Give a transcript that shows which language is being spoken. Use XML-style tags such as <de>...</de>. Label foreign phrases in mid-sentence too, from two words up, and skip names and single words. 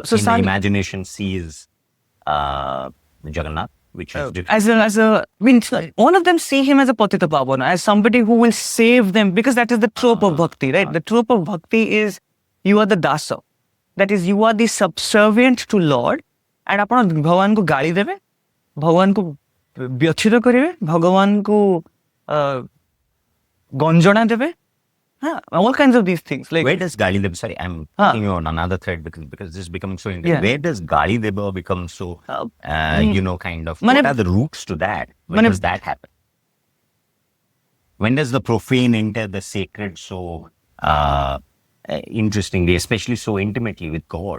<en>imagination sees Jagannath? Which is all of them see him as a Patita Pavana, as somebody who will save them, because that is the trope of bhakti, right? The trope of bhakti is you are the dasa.</en> <or>That is, you are the subservient to Lord, and ଆପଣ ଭଗବାନଙ୍କୁ ଗାଳି ଦେବେ, ଭଗବାନଙ୍କୁ ବ୍ୟଥିତ କରିବେ, ଭଗବାନଙ୍କୁ ଗଞ୍ଜଣା ଦେବେ.</or> <en>All kinds of these things. Like, where does</en> <or>ଗାଳି ଦେବା,</or> <en>sorry, I'm thinking on another thread because this is becoming so interesting. Where does</en> <or>ଗାଳି ଦେବା</or> <en>become so, kind of, what are the roots to that? When does that happen? When does the profane enter the sacred so interestingly, especially so intimately with God?</en>